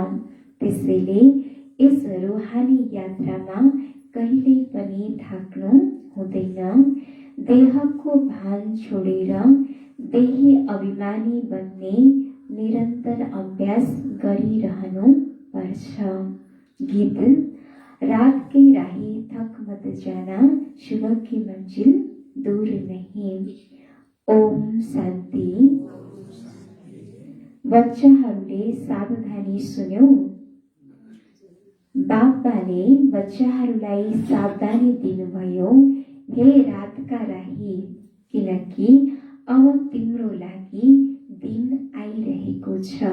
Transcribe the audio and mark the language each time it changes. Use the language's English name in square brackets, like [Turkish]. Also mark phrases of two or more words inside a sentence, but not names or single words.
[Nepali] त्यसैले यस रूहानी यात्रामा कहिल्यै पनि थाक्नु हुँदैन। देहको भान छोडेर देही अभिमानी बन्ने निरन्तर अभ्यास गरिरहनु पर्छ। [Hindi] गीत रात के राही थक मत जाना, शुभ की मंजिल दूर नहीं। [Nepali] ओम शान्ति। बच्चाहरूले सावधानी सुन्यौ। बाबाले बच्चाहरूलाई सावधानी दिनुभयो, हे रातका राही, किनकि अब तिम्रो लागि दिन आइरहेको छ।